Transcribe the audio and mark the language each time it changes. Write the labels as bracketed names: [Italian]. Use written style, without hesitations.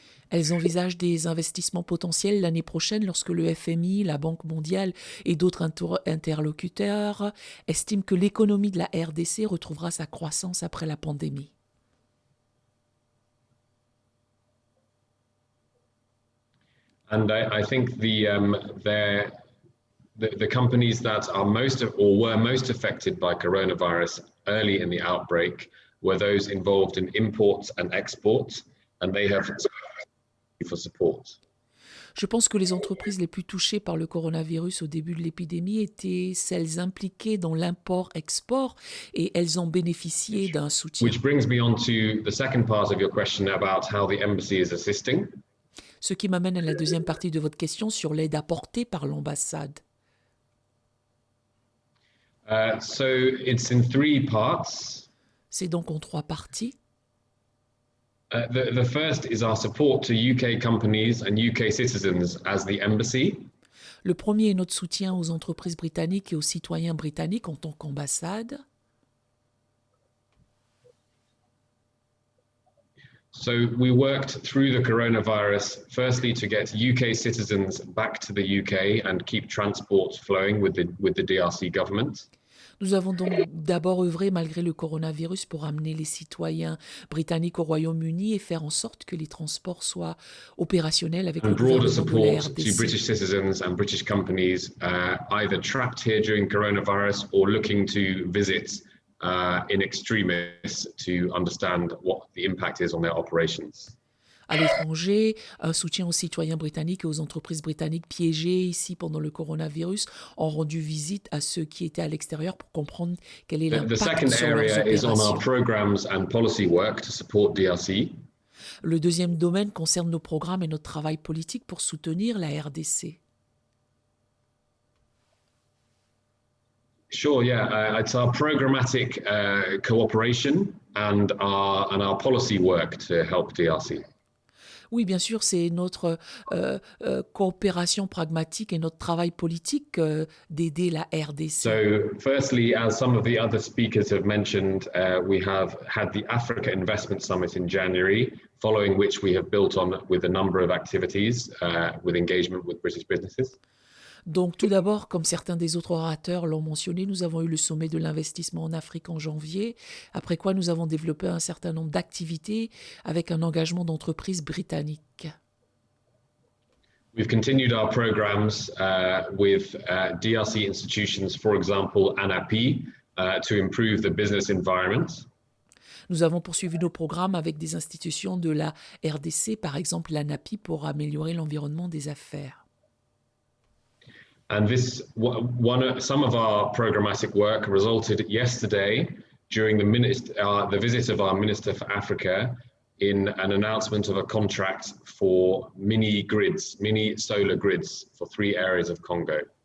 [French] Elles envisagent des investissements potentiels l'année prochaine lorsque le FMI, la Banque mondiale et d'autres interlocuteurs estiment que l'économie de la RDC retrouvera sa croissance après la pandémie. [English] And I think the companies that are were most affected by coronavirus early in the outbreak were those involved in imports and exports, and they have for support. [French] Je pense que les entreprises les plus touchées par le coronavirus au début de l'épidémie étaient celles impliquées dans l'import-export et elles ont bénéficié d'un soutien. [English] Which brings me on to the second part of your question about how the embassy is assisting. [French] Ce qui m'amène à la deuxième partie de votre question sur l'aide apportée par l'ambassade. [English] So it's in three parts. [French] C'est donc en trois parties. [English] The first is our support to UK companies and UK citizens as the embassy. [French] Le premier est notre soutien aux entreprises britanniques et aux citoyens britanniques en tant qu'ambassade. [English] So we worked through the coronavirus, firstly to get UK citizens back to the UK and keep transport flowing with the DRC government. [French] Nous avons donc d'abord œuvré malgré le coronavirus pour amener les citoyens britanniques au Royaume-Uni et faire en sorte que les transports soient opérationnels avec le [English] And broader [French] gouvernement de la [English] support to [French] RDC. [English] British citizens and British companies either trapped here during coronavirus or looking to visit in extremis to understand what the impact is on their operations. [French] À l'étranger, un soutien aux citoyens britanniques et aux entreprises britanniques piégées ici pendant le coronavirus ont rendu visite à ceux qui étaient à l'extérieur pour comprendre quel est [English] The [French] l'impact [English] second [French] sur leurs [English] area is on our [French] opérations. [English] programs and policy work to support DRC. [French] Le deuxième domaine concerne nos programmes et notre travail politique pour soutenir la RDC. [English] Sure, yeah, it's our programmatic cooperation and our policy work to help DRC. [French] Oui, bien sûr, c'est notre coopération pragmatique et notre travail politique d'aider la RDC. [English] So, firstly, as some of the other speakers have mentioned, we have had the Africa Investment Summit in January, following which we have built on with a number of activities with engagement with British businesses. [French] Donc tout d'abord, comme certains des autres orateurs l'ont mentionné, nous avons eu le sommet de l'investissement en Afrique en janvier, après quoi nous avons développé un certain nombre d'activités avec un engagement d'entreprises britanniques. [English] We've continued our programs with DRC institutions, for example, ANAPI, to improve the business environment. [French] Nous avons poursuivi nos programmes avec des institutions de la RDC, par exemple l'ANAPI, pour améliorer l'environnement des affaires. [English] And this, some of our programmatic work resulted yesterday during the visit of our Minister for Africa in an announcement of a contract for mini solar grids for 3 areas of Congo.